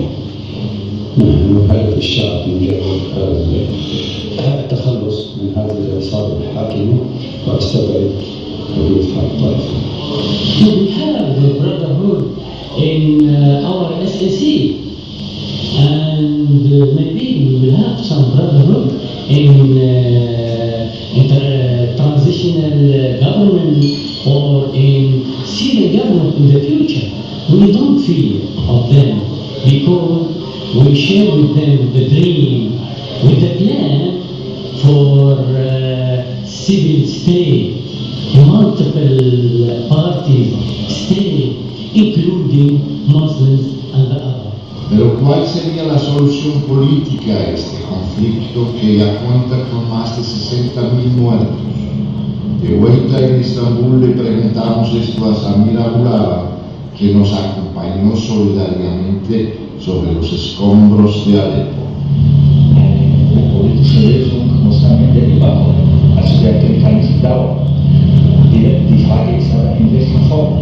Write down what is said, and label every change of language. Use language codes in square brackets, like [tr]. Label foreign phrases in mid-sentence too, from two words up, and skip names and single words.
[ar] نحن هدف الشعب مجرد التخلص من هذه العصابة الحاكمة، وأستبعد حدوث حرب طائفية. [en] We have the brotherhood in our SSC, and maybe we will have some brotherhood in transitional government or in Syrian government in the future. We don't fear of them because we share with them the dream, with the plan for civil state, multiple parties state, including Muslims and the others. [es] Pero ¿cuál sería la solución política a este conflicto que ya cuenta con más de 60.000 muertos? De vuelta en Estambul le preguntamos esto a Samir Abulala, que nos acompañó solidariamente sobre los escombros de Alepo. [de] Die politische Lösung muss am Ende überkommen. Also der Krieg kann nicht dauern. Die Frage ist aber, in welcher Form.